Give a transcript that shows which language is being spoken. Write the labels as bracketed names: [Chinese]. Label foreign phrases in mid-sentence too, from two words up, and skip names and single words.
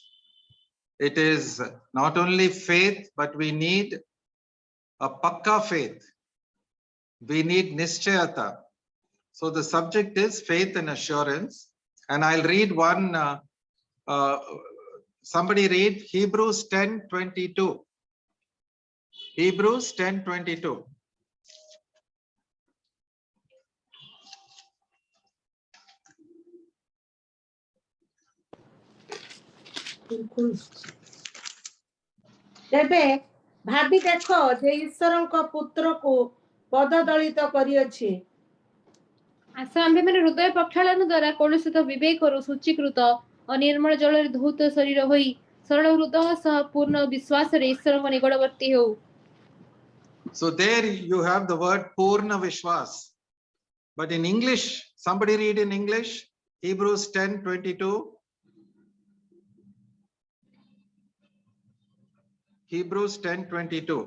[English] It is not only faith, but we need a pakka faith. We need Nischayata. So the subject is faith and assurance. And I'll read one, somebody read Hebrews 10:22. Hebrews 10:22. [Odia] ତେବେ ଭାବି ଦେଖ ଯେ ଈଶ୍ୱରଙ୍କ ପୁତ୍ରକୁ ପଦଦଳିତ କରିଅଛି। ଆସ ଆମ୍ଭେମାନେ ହୃଦୟ ପ୍ରକ୍ଷାଳନ ଦ୍ୱାରା କୌଣସି ବିବେକରୁ ଶୁଚୀକୃତ ଓ ନିର୍ମଳ ଜଳରେ ଧୌତ ଶରୀର ହୋଇ ସରଳ ହୃଦୟ ସହ ପୂର୍ଣ୍ଣ ବିଶ୍ୱାସରେ ଈଶ୍ୱରଙ୍କ ନିକଟବର୍ତ୍ତୀ ହେଉ। [English] So there you have the word [Odia] ପୂର୍ଣ୍ଣ ବିଶ୍ୱାସ. [English] But in English, somebody read in English, Hebrews 10:22. Hebrews 10:22.